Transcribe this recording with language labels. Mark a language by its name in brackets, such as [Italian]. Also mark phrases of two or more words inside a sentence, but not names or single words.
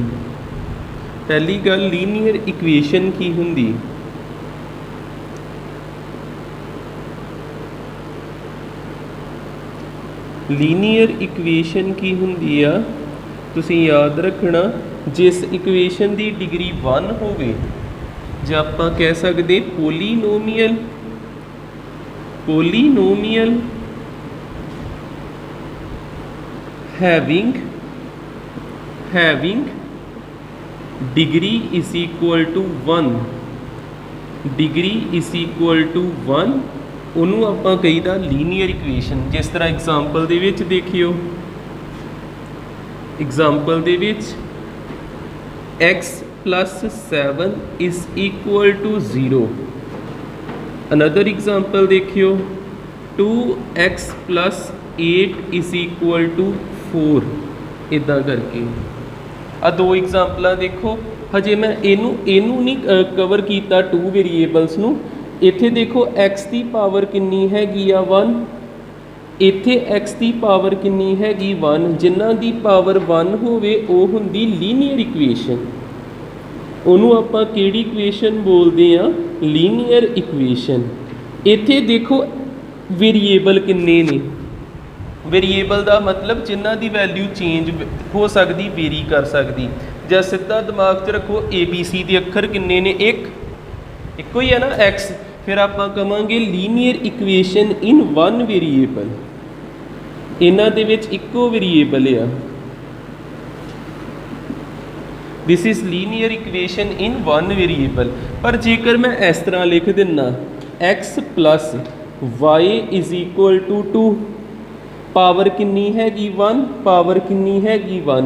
[Punjabi] ਪਹਿਲੀ ਗੱਲ [English] linear equation [Punjabi] ਕੀ ਹੁੰਦੀ, [English] linear equation [Punjabi] ਕੀ ਹੁੰਦੀ ਆ, ਤੁਸੀਂ ਯਾਦ ਰੱਖਣਾ ਜਿਸ ਇਕੁਏਸ਼ਨ ਦੀ ਡਿਗਰੀ 1 ਹੋਵੇ ਜੇ ਆਪਾਂ ਕਹਿ ਸਕਦੇ ਪੋਲੀਨੋਮੀਅਲ, [English] polynomial having degree is equal to 1, degree is equal to 1 [Punjabi] ਉਹਨੂੰ ਆਪਾਂ ਕਹੀਦਾ [English] linear equation. [Punjabi] ਜਿਸ ਤਰ੍ਹਾਂ ਐਗਜ਼ਾਮਪਲ ਦੇ ਵਿੱਚ ਦੇਖਿਓ, ਐਗਜ਼ਾਮਪਲ ਦੇ ਵਿੱਚ [English] x + 7 is equal to 0. another example देखियो 2x + 8 is equal to 4. [Punjabi] ਇੱਦਾਂ ਕਰਕੇ ਆ ਦੋ ਐਗਜ਼ਾਮਪਲ ਦੇਖੋ। ਹਜੇ ਮੈਂ ਇਨੂੰ ਨਹੀਂ ਕਵਰ ਕੀਤਾ [English] two variables [Punjabi] नू। ਇੱਥੇ ਦੇਖੋ x ਕੀ ਪਾਵਰ ਕਿੰਨੀ ਹੈਗੀ ਆ 1, ਇੱਥੇ x ਕੀ ਪਾਵਰ ਕਿੰਨੀ ਹੈਗੀ 1। ਜਿਨ੍ਹਾਂ ਦੀ ਪਾਵਰ 1 ਹੋਵੇ ਉਹ ਹੁੰਦੀ [English] linear equation. [Punjabi] ਉਹਨੂੰ ਆਪਾਂ ਕਿਹੜੀ ਇਕੁਏਸ਼ਨ ਬੋਲਦੇ ਆ? [English] linear equation. [Punjabi] ਇੱਥੇ ਦੇਖੋ ਵੇਰੀਏਬਲ ਕਿੰਨੇ ਨੇ। ਵੇਰੀਏਬਲ ਦਾ ਮਤਲਬ ਜਿਨ੍ਹਾਂ ਦੀ [English] value change [Punjabi] ਹੋ ਸਕਦੀ, ਵੇਰੀ ਕਰ ਸਕਦੀ। ਜਾਂ ਸਿੱਧਾ ਦਿਮਾਗ 'ਚ ਰੱਖੋ ABC ਦੇ ਅੱਖਰ ਕਿੰਨੇ ਨੇ? ਇੱਕੋ ਹੀ ਹੈ ਨਾ x। ਫਿਰ ਆਪਾਂ ਕਵਾਂਗੇ [English] linear equation in 1 variable. [Punjabi] ਇਹਨਾਂ ਦੇ ਵਿੱਚ ਇੱਕੋ ਵੇਰੀਏਬਲ ਆ। [English] this is linear equation in 1 variable. [Punjabi] ਪਰ ਜੇਕਰ ਮੈਂ ਇਸ ਤਰ੍ਹਾਂ ਲਿਖ ਦਿਨਾ [English] x + y is equal to 2, [Punjabi] ਪਾਵਰ ਕਿੰਨੀ ਹੈਗੀ 1, ਪਾਵਰ ਕਿੰਨੀ ਹੈਗੀ 1।